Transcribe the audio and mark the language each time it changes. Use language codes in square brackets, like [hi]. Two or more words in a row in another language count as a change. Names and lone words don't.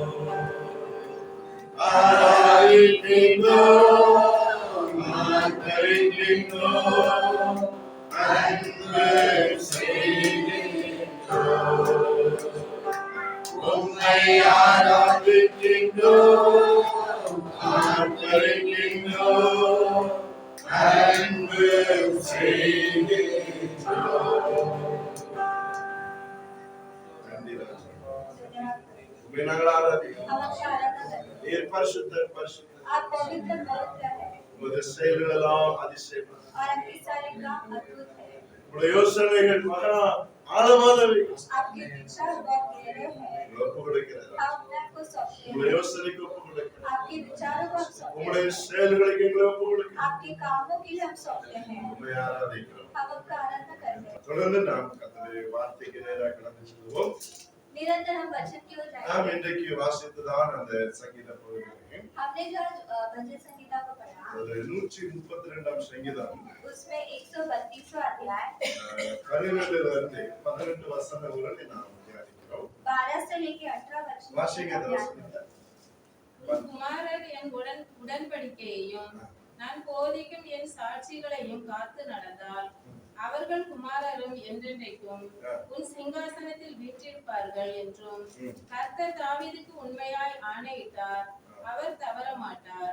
[ta] ஆராதிக்கின்றோம், ஆராதிக்கின்றோம், அன்பு செய்கின்றோம், உம்மை ஆராதிக்கின்றோம், ஆராதிக்கின்றோம், அன்பு செய்கின்றோம். நன்றி ராஜா. உம்மை நாங்கள் ஆராதிக்கிறோம். [hi] हम आपकी आराधना करते हैं। [ta] நீர் பரிசுத்தர், பரிசுத்தர். [hi] आप पवित्र पवित्र है [ta] உமது செயல்கள் எல்லாம் அதிசயம். [hi] और आपके सारे काम अद्भुत है। [ta] உடைய யோசனைகள் மகா ஆழமானவை. [hi] आपके विचार बहुत गहरे हैं। [ta] ஒப்பு கொடுக்கிறேன். [hi] हम अपने आप को सौंपते [ta] உடைய [hi] हैं। [ta] யோசனைக்கு ஒப்பு கொடுக்கிறேன். [hi] आपके विचारों को हम सौंपते [ta] உம்முடைய [hi] हैं। [ta] செயல்களுக்கு எங்களை ஒப்பு கொடுக்கிறேன். [hi] आपके कामों के लिए हम सौंपते हैं। [ta] உம்மை ஆராதிக்கிறோம். [hi] हम आपका आराधना करते हैं। [ta] தொடர்ந்து நாம் கர்த்தருடைய வார்த்தைக்கு நேராக கடந்து செல்வோம். [hi] निरंतर हम वचन की ओर [ta] நாம் [hi] जाएंगे। [ta] இன்றைக்கு வாசித்ததான் அந்த சங்கீத பகுதியில் [hi] हमने जो आज भजन संगीता को पढ़ा, [ta] ஒரு 132ஆம் சங்கீதம் [hi] उसमें 132वां अध्याय [ta] 12 இருந்து 18 வசனம் வரை நாம் தியானிக்கிறோம். [hi] 12 से लेके 18 वचन [ta] வாசிங்க அந்த [hi] तक [ta] வசனத்தை. உன் குமாரர் என் உடன்படிக்கையையும் நான் போதிக்கும் என் சாட்சிகளையும் காத்து நடந்தால் அவர்கள் குமாரரும் என்றென்றைக்கும் உன் சிங்காசனத்தில் வீற்றிருப்பார்கள் என்றும் கர்த்தர் தாவீதுக்கு உண்மையாய் ஆணையிட்டார், அவர் தவற மாட்டார்.